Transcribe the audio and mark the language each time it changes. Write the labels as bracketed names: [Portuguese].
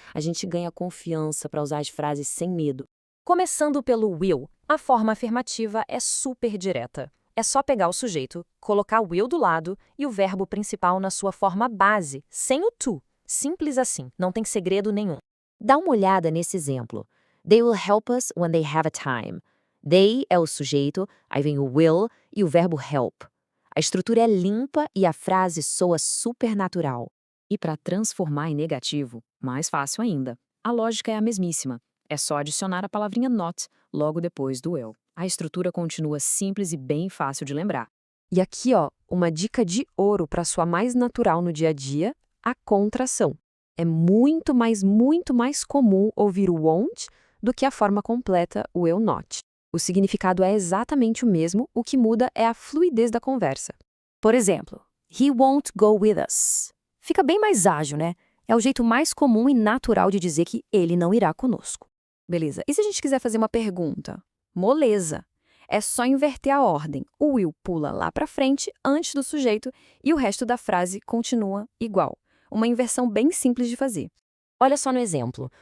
[Portuguese] A gente ganha confiança para usar as frases sem medo. Começando pelo will, a forma afirmativa é super direta. É só pegar o sujeito, colocar o will do lado e o verbo principal na sua forma base, sem o to. Simples assim, não tem segredo nenhum. Dá uma olhada nesse exemplo. [English] They will help us when they have a time. [Portuguese] They é o sujeito, aí vem o will e o verbo help. A estrutura é limpa e a frase soa super natural. E para transformar em negativo, mais fácil ainda. A lógica é a mesmíssima. É só adicionar a palavrinha not logo depois do will. A estrutura continua simples e bem fácil de lembrar. E aqui, uma dica de ouro para soar mais natural no dia a dia, a contração. É muito mais comum ouvir o won't do que a forma completa, o will not. O significado é exatamente o mesmo, o que muda é a fluidez da conversa. Por exemplo, [English] he won't go with us. [Portuguese] Fica bem mais ágil, né? É o jeito mais comum e natural de dizer que ele não irá conosco. Beleza, e se a gente quiser fazer uma pergunta? Moleza. É só inverter a ordem. O will pula lá para frente antes do sujeito e o resto da frase continua igual. Uma inversão bem simples de fazer. Olha só no exemplo.